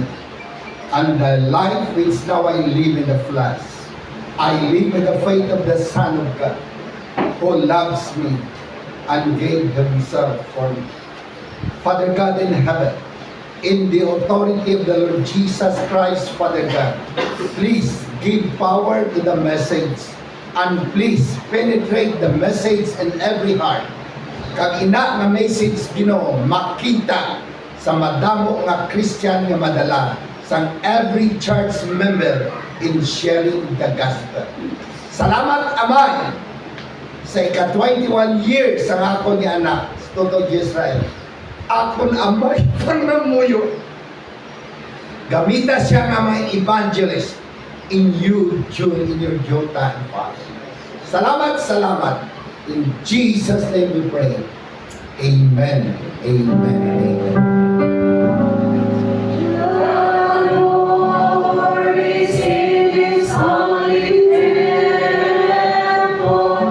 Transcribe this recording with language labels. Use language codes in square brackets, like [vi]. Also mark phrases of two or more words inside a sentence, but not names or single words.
[en] And the life which now I live in the flesh, I live in the faith of the Son of God, who loves me and gave Himself for me. Father God in heaven, in the authority of the Lord Jesus Christ, Father God, please give power to the message and please penetrate the message in every heart. [hil] Kag ina nga message Ginoo makita sa madamo nga Christian nga madala sang [en] every church member in sharing the gospel. [hil] Salamat Amay sa ika-21 years ang ako ni anak Tutog Israel. Akon amay panamuyo. Gamita siya nga mga evangelist [en] in you during your time, Father. [hil] Salamat, salamat. [en] In Jesus' name we pray. Amen. Amen. Amen. The Lord is in His holy temple.